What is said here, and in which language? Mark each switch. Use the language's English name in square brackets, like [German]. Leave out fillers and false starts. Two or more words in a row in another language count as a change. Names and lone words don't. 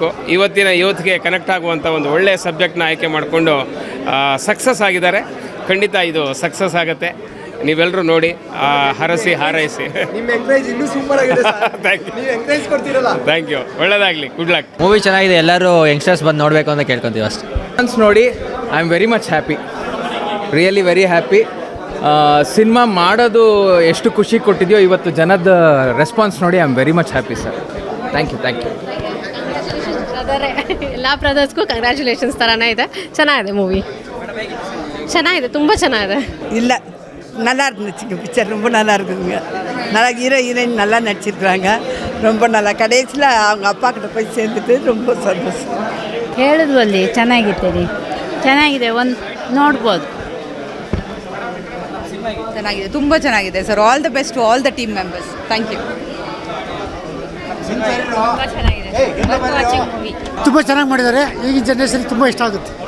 [Kannada] ಇವತ್ತಿನ ಯೂತ್ಗೆ ಕನೆಕ್ಟ್ ಆಗುವಂಥ ಒಂದು ಒಳ್ಳೆಯ ಸಬ್ಜೆಕ್ಟ್ನ ಆಯ್ಕೆ ಮಾಡಿಕೊಂಡು ಸಕ್ಸಸ್ ಆಗಿದ್ದಾರೆ. ಖಂಡಿತ ಇದು ಸಕ್ಸಸ್ ಆಗುತ್ತೆ. ನೀವೆಲ್ಲರೂ ನೋಡಿ, ಹರಸಿ ಹಾರೈಸಿ. [English] thank you. ಒಳ್ಳೆಯದಾಗಲಿ. good luck. [Kannada] ಮೂವಿ ಚೆನ್ನಾಗಿದೆ, ಎಲ್ಲರೂ ಯಂಗ್ಸ್ಟರ್ಸ್ ಬಂದು ನೋಡಬೇಕು ಅಂತ ಕೇಳ್ಕೊತೀವಿ ಅಷ್ಟೇ. ನೋಡಿ, [English] I am very much happy, really very happy. [Kannada] ಸಿನಿಮಾ ಮಾಡೋದು ಎಷ್ಟು ಖುಷಿ ಕೊಟ್ಟಿದೆಯೋ, ಇವತ್ತು ಜನದ ರೆಸ್ಪಾನ್ಸ್ ನೋಡಿ [English] I am very much happy sir. thank you. [Kannada] ಎಲ್ಲ ಬ್ರದರ್ಸ್ಗೂ ಕಂಗ್ರ್ಯಾಚುಲೇಷನ್ಸ್ ಥರನೇ ಇದೆ. ಚೆನ್ನಾಗಿದೆ ಮೂವಿ, ಚೆನ್ನಾಗಿದೆ, ತುಂಬ ಚೆನ್ನಾಗಿದೆ. [Tamil] இல்லை நல்லா இருந்துச்சுங்க பிக்சர், ரொம்ப நல்லா இருக்குதுங்க. நல்லா ஹீரோயின் நல்லா நடிச்சிருக்கிறாங்க, ரொம்ப நல்லா. கடைசியில் அவங்க அப்பா கிட்ட போய் சேர்ந்துட்டு ரொம்ப ಸಂತೋಷ. [Kannada] ಹೇಳಿದ್ವಲ್ಲಿ ಚೆನ್ನಾಗಿತ್ತು ರೀ, ಚೆನ್ನಾಗಿದೆ, ಒಂದು ನೋಡ್ಬೋದು. ಚೆನ್ನಾಗಿದೆ, ತುಂಬ ಚೆನ್ನಾಗಿದೆ ಸರ್. [English] All the best to all the team members. Thank you. [Kannada] ತುಂಬ ಚೆನ್ನಾಗಿದೆ, ತುಂಬ ಚೆನ್ನಾಗಿ ಮಾಡಿದ್ದಾರೆ. ಈಗಿನ ಜನ್ರೇಷನ್ ತುಂಬ ಇಷ್ಟ ಆಗುತ್ತೆ.